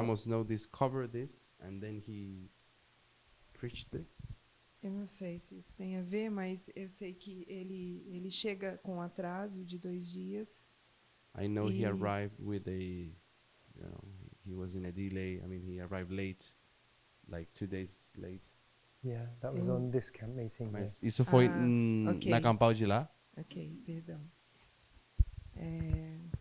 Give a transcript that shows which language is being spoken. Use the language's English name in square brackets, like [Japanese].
[English] Samuel Snow discovered this and then he preached it. [Portuguese] eu não sei se isso tem a ver, mas eu sei que ele chega com atraso de 2 dias. [English] I know he E- arrived with a, he was in a delay. I mean, he arrived late, like 2 days late. Yeah, that was Mm. on this camp meeting. here. [Portuguese] Mas isso foi Ah, ok. na campal de lá. Ok, perdão. É,